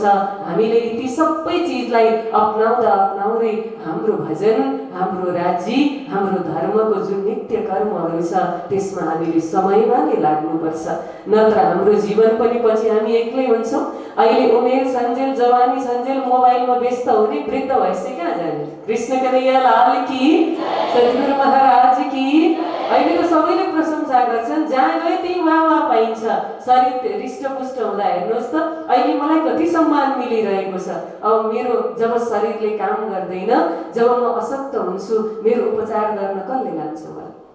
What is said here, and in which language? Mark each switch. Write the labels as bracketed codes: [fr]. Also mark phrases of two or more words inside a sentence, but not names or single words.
[ne] हामीले ती सबै चिजलाई अपनाउँदै हाम्रो भजन, हाम्रो राज्य, हाम्रो धर्मको जुन नित्य कर्महरू छ त्यसमा हामीले समयमा नै लाग्नुपर्छ। नत्र हाम्रो जीवन पनि पछि हामी एक्लै हुन्छौँ। अहिले उमेर सन्जेल जवानी सन्जेल मोबाइलमा व्यस्त हुने वृद्ध भएपछि कहाँ जाने? [hi] कृष्ण कन्हैया लाल की, सद्गुरु महाराज की। [ne] अहिले त सबैले प्रशंसा गर्छन्, जहाँ गए त्यही वाह पाइन्छ। शरीर हृष्टपुष्ट हुँदा हेर्नुहोस् त अहिले मलाई कति सम्मान मिलिरहेको छ। अब मेरो जब शरीरले काम गर्दैन, जब म अशक्त हुन्छु, मेरो उपचार गर्न कसले लान्छ मलाई?